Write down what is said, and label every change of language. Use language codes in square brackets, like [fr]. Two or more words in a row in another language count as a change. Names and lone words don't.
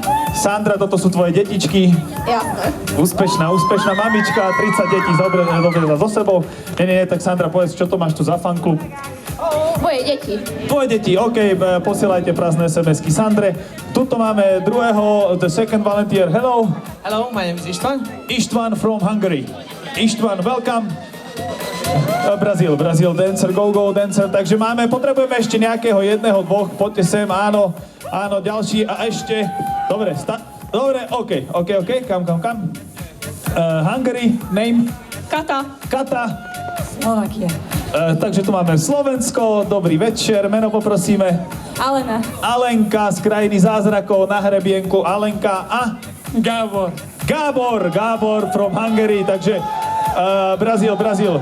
[sk] Sandra, toto sú tvoje detičky. Jasné. Úspešná mamička, 30 detí dobre so sebou. Nie, tak Sandra, povedz, čo to máš tu za fanklub? Moje deti. Tvoje deti, OK, posielajte prázdne SMS-ky Sandre. Tuto máme druhého, [en] the second volunteer. Hello. Hello, my name is Istvan. Istvan from Hungary. Istvan, welcome. Brazil dancer, go dancer. [sk] Takže potrebujeme ešte nejakého jedného, dvoch, poďte sem, áno, ďalší a ešte. Dobre, [en] OK, come. Hungary, name? Kata. Slovakia. [sk] Takže tu máme Slovensko, dobrý večer, meno poprosíme. Alena. Alenka z krajiny zázrakov na hrebienku, Alenka a? Gábor from Hungary, takže Brazil.